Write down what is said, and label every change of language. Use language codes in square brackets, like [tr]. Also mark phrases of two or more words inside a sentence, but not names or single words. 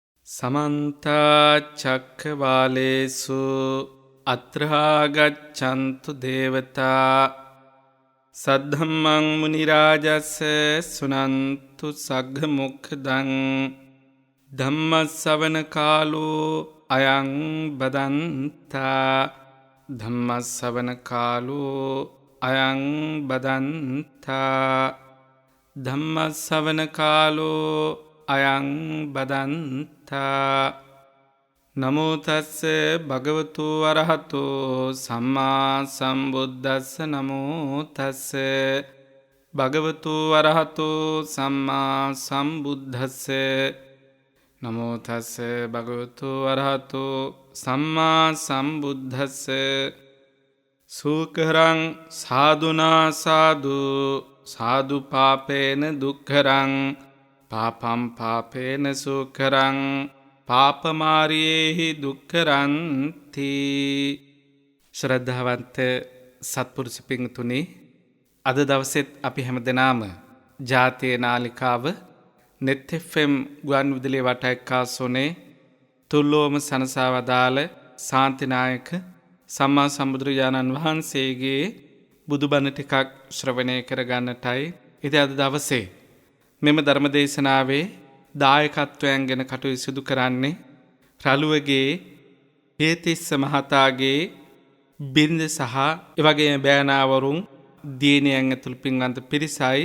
[pi] සමන්ත චක්කවාලේසු අත්‍රා ගච්ඡන්තු දේවතා සද්ධම්මං මුනි රාජස්ස සුනන්තු සග්ග මොක්ඛදං ධම්ම ශ්‍රවණ කාලෝ අයං බදන්තා ධම්ම ශ්‍රවණ කාලෝ අයං බදන්තා ධම්ම ශ්‍රවණ කාලෝ අයං බදන්තා නමෝ තස්ස භගවතු අරහතෝ සම්මා සම්බුද්දස්ස නමෝ තස්ස භගවතු අරහතෝ සම්මා සම්බුද්දස්ස නමෝ තස්ස භගවතු අරහතෝ සම්මා සම්බුද්දස්ස සූකරං සාදුනා සාදු සාදු පාපේන දුක්ඛරං පාපම් පාපේන සුකරං පාපමාරියේහි දුක්ඛරන්ති. [si] ශ්‍රද්ධාවන්ත සත්පුරුෂ පින්තුනි, අද දවසෙත් අපි හැමදෙනාම ජාතිය නාලිකාව net fm ගුවන් විදුලිය වටඑක්කාසෝනේ තුල්ලෝම සනසා වදාළ ශාන්තිනායක සම්මා සම්බුදුරජාණන් වහන්සේගේ බුදුබණ ටිකක් ශ්‍රවණය කරගන්නටයි ඉතින් අද දවසේ මෙම ධර්මදේශනාවේ දායකත්වයන් ගැන කටයුතු සිදු කරන්නේ රළුවගේ හේතිස්ස මහතාගේ බිරිඳ සහ එවැගේම බෑනාවරුන් දියණියන් ඇතුළු පින්වන්ත පිරිසයි.